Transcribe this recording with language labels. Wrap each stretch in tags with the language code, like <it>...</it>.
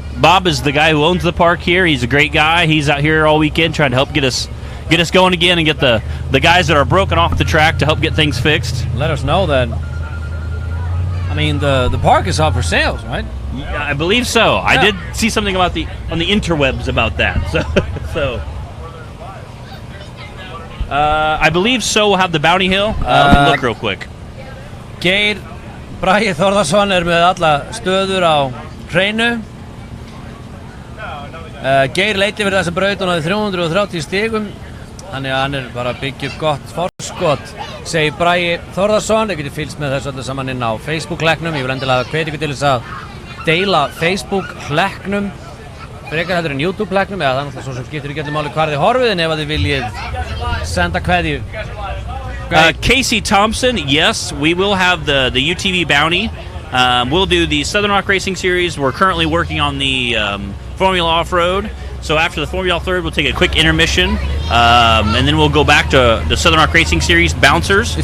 <en>Bob is the guy who owns the park here. He's a great guy. He's out here all weekend trying to help get us going again and get the guys that are broken off the track to help get things fixed. Let us know that. I mean, the park is up for sales, right? Yeah, I believe so. Yeah. I did see something about on the interwebs about that. So I believe so. We'll have the Bounty Hill. Let me look real quick.</en> <is>Geir Bragi Þórðarsson með alla stöður á hreinu. Geir leiti fyrir þessa braut og náði 330 stigum. Þannig að hann bara að byggja upp gott forskot, segir Bragi Þórðarsson. Þið getur fylgst með þessu öllu saman inn á Facebook-hlekknum. Ég vil endilega hvetja ykkur til þess að deila Facebook-hlekknum frekar heldur en YouTube-hlekknum, eða þannig að svo sem skiptir ekki allir máli hvar þið horfið, en ef þið viljið senda kveðju.</is> <en>Casey Thompson, yes, we will have the UTV Bounty. We'll do the Southern Rock Racing Series. We're currently working on the Formula Off-Road. So after the Formula Off-Road, we'll take a quick intermission, and then we'll go back to the Southern Rock Racing Series Bouncers.</en>